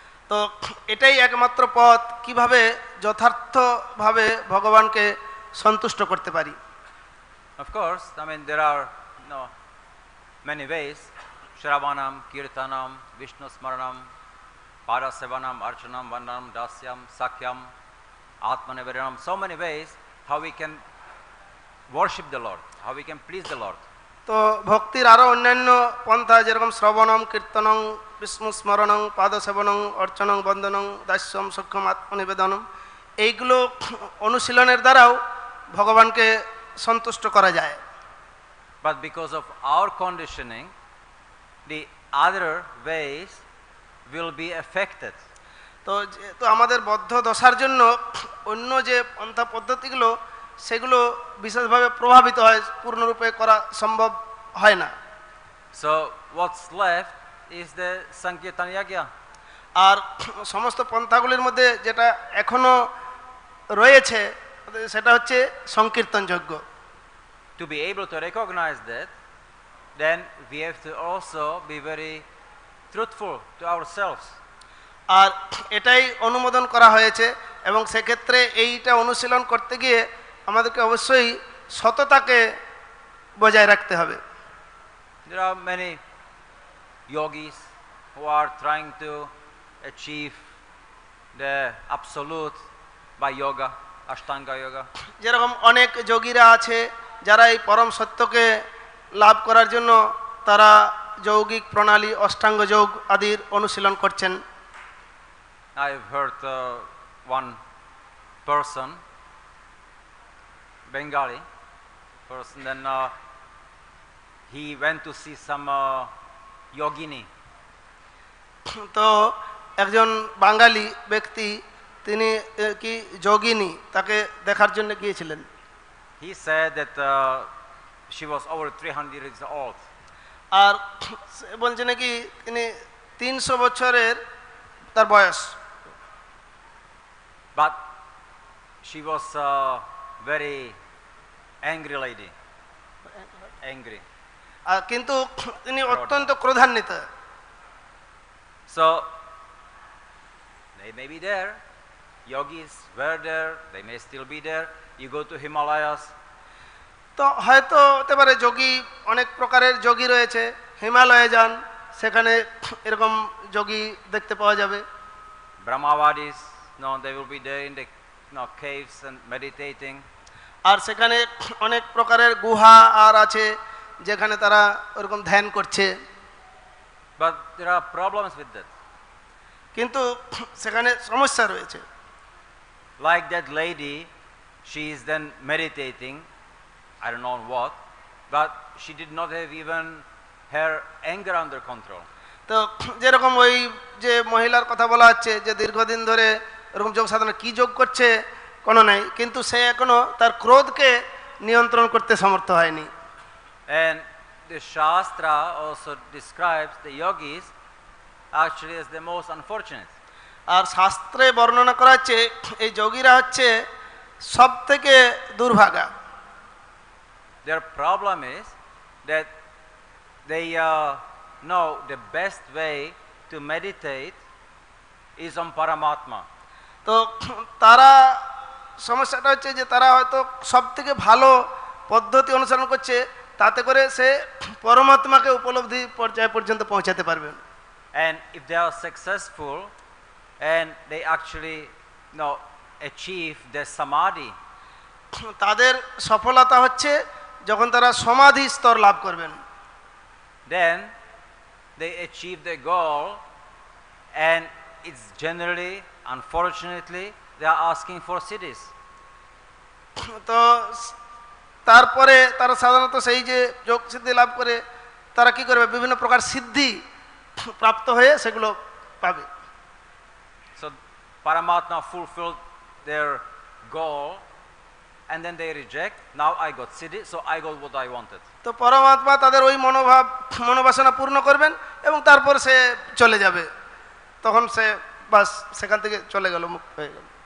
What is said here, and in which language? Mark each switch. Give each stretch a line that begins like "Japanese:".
Bangla: তো এটাই একমাত্র পথ কিভাবে যথার্থভাবে ভগবানকে সন্তুষ্ট করতে পারি।
English: Of course, I mean there are many ways: Shravanam, Kirtanam, Vishnu Smaranam, Parasevanam, Archanam, Vandanam, Dasyam, Sakyam, Atmanevaranam. So many ways how we can worship the Lord, how we can please the Lord.
Bangla: তো ভক্তির আরও অন্যান্য পন্থা যেরকম শ্রবণম, কীর্তনং, বিষ্ণু স্মরণং, পাদসেবনং, অর্চনং, বন্দনং, দাস্যম, সক্ষম, আত্মনিবেদনম, এইগুলো অনুশীলনের দ্বারাও ভগবানকে সন্তুষ্ট করা যায়।
English: But because of our conditioning, the other ways will be affected.
Bangla: তো আমাদের বদ্ধ দশার জন্য অন্য যে পন্থা পদ্ধতিগুলো সেগুলো বিশেষভাবে প্রভাবিত হয়, পূর্ণরূপে করা সম্ভব হয় না।
English: So what's left is the Sankirtan Yagya.
Bangla: আর সমস্ত পন্থাগুলির মধ্যে যেটা এখনো রয়েছে সেটা হচ্ছে সংকীর্তন যজ্ঞ।
English: To be able to recognize that, then we have to also be very truthful to ourselves.
Bangla: আর এটাই অনুমোদন করা হয়েছে এবং সেক্ষেত্রে এইটা অনুশীলন করতে গিয়ে আমাদেরকে অবশ্যই সততাকে বজায় রাখতে হবে।
English: There are many yogis who are trying to achieve the absolute by yoga, Ashtanga yoga.
Bangla: যেরকম অনেক যোগীরা আছে যারা এই পরম সত্যকে লাভ করার জন্য তারা যৌগিক প্রণালী, অষ্টাঙ্গ যোগ আদির অনুশীলন করছেন।
English: I have heard one person, Bengali person, then he went to see some yogini.
Bangla: তো একজন বাঙালি ব্যক্তি তিনি কি যোগিনী তাকে দেখার জন্য গিয়েছিলেন।
English: He said that she was over 300 years old.
Bangla: আর বলছে নাকি তিনি 300 বছরের তার বয়স।
English: But she was a very angry lady. Angry.
Bangla: কিন্তু তিনি অত্যন্ত ক্রোধান্বিত।
English: So they may be there, yogis were there, they may still be there. You go to Himalayas.
Bangla: তো হয়তো হতে পারে যোগী, অনেক প্রকারের যোগী রয়েছে, হিমালয়ে যান সেখানে এরকম যোগী দেখতে পাওয়া যাবে।
English: Brahmavadis, no, they will be there in the caves and meditating.
Bangla: আর সেখানে অনেক প্রকারের গুহা আর আছে যেখানে তারা ওরকম ধ্যান করছে।
English: But there are problems with that.
Bangla: কিন্তু সেখানে সমস্যা রয়েছে।
English: Like that lady, she is then meditating, I don't know what, but she did not have even her anger under control.
Bangla: তো যেরকম ওই যে মহিলার কথা বলা হচ্ছে যে দীর্ঘদিন ধরে এরকম যোগ সাধনা কি যোগ করছে কোনো নাই, কিন্তু সে এখনো তার ক্রোধকে নিয়ন্ত্রণ করতে সমর্থ হয়নি।
English: And the Shastra also describes the yogis actually as the most unfortunate.
Bangla: আর শাস্ত্রে বর্ণনা করা হচ্ছে এই যোগীরা হচ্ছে সব থেকে দুর্ভাগা।
English: Their problem is that they know the best way to meditate is on Paramatma.
Bangla: তো তারা সমস্যাটা হচ্ছে যে তারা হয়তো সব থেকে ভালো পদ্ধতি অনুসরণ করছে, তাতে করে সে পরমাত্মাকে উপলব্ধি পর্যায় পর্যন্ত পৌঁছাতে পারবেন।
English: And if they are successful and they actually achieve the samadhi,
Bangla: তাদের সফলতা হচ্ছে যখন তারা সমাধি স্তর লাভ করবেন।
English: then they achieve the goal, and it's generally, unfortunately, they are asking for siddhis.
Bangla: তো তারপরে তারা সাধারণত সেই যে যোগ সিদ্ধি লাভ করে তারা কি করবে, বিভিন্ন প্রকার সিদ্ধি প্রাপ্ত হয়ে সেগুলো পাবে।
English: So Paramatma fulfilled their goal and then they reject. Now I got siddhi, so I got what I wanted.
Bangla: তো পরমাত্মা তাদের ওই মনোবাসনা পূর্ণ করবেন এবং তারপর সে চলে যাবে, তখন সে বাস সেখান থেকে চলে গেল, মুক্ত হয়ে গেল।